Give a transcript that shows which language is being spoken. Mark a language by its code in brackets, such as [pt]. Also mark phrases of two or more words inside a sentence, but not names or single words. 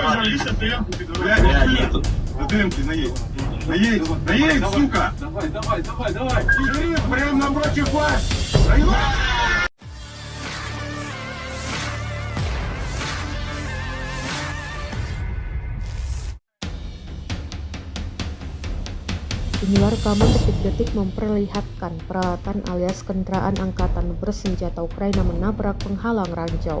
[ru] Дымки наедь. Наедь, сука! Давай. Прям напротив вас! [id] Inilah rekaman detik-detik memperlihatkan peralatan alias kendaraan angkatan bersenjata Ukraina menabrak penghalang ranjau.